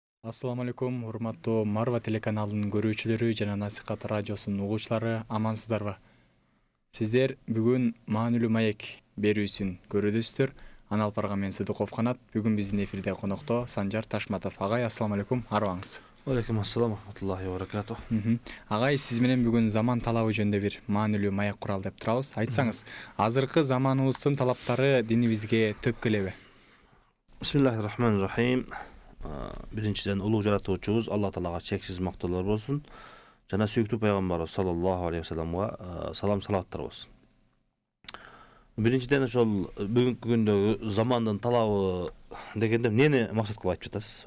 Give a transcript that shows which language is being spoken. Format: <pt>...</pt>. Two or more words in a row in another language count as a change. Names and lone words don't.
<ar>السلام عليكم,</ar> <ky>урматтуу Марва телеканалынын көрүүчүлөрү жана Насихат радиосунун угуучулары, амансыздарбы? Сиздер бүгүн маанилүү маек берүүсүн көрүдүсүздөр. Аны алып барган мен Сыдыков Канат. Бүгүн биздин эфирде конокто Санжар Ташматов агай.</ky> <ar>السلام عليكم,</ar> <ky>арыбаңыз.</ky> <ar>عليكم السلام، رحمة الله وبركاته.</ar> <ky>Агай, сиз менен бүгүн заман талабы жөнүндө бир маанилүү маек куралы деп турабыз. Айтсаңыз, азыркы заманыбыздын талаптары динибизге төп келеби?</ky> <ar>بسم الله الرحمن الرحيم.</ar> <ky>Биринчиден улуу жаратуучубуз Алла Таалага чексиз мактоолор болсун. Жана сүйүктүү пайгамбарыбыз</ky> <ar>صلى الله عليه</ar> <ky>вассаламга салам салаваттар болсун. Биринчиден ошол бүгүнкү күндөгү замандын талабы дегенде эмнени максат кылып айтып жатасыз?</ky>